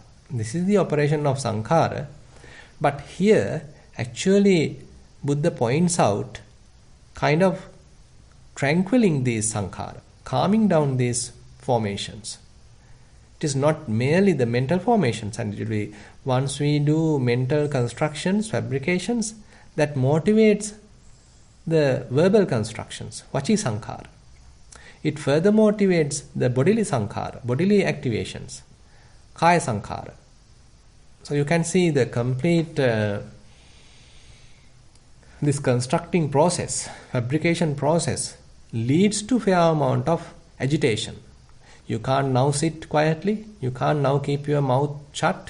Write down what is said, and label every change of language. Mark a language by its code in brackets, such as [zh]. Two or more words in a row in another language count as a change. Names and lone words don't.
[en] This is the operation of sankhara. But here, actually, Buddha points out kind of tranquilling these sankhara, calming down these formations. It is not merely the mental formations, and it will be once we do mental constructions, fabrications, that motivates the verbal constructions, [pi] vachi sankhara. [en] It further motivates the bodily sankhara, bodily activations, [pi] kaya sankhara. [en] So you can see the complete this constructing process, fabrication process, leads to fair amount of agitation. You can't now sit quietly. You can't now keep your mouth shut.